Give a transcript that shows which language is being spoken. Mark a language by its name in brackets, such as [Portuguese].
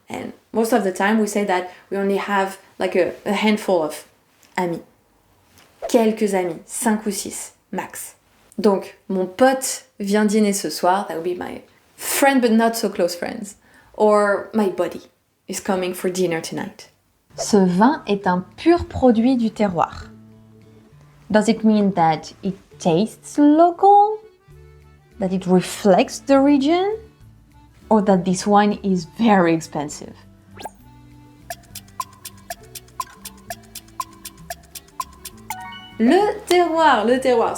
[English] And most of the time we say that we only have like a handful of amis. [French] Quelques amis, 5 ou 6 max. Donc, mon pote vient dîner ce soir, [English] that would be my friend but not so close friends. Or my buddy is coming for dinner tonight. [French] Ce vin est un pur produit du terroir. [English] Does it mean that it tastes local? That it reflects the region? Or that this wine is very expensive? [French] Le terroir.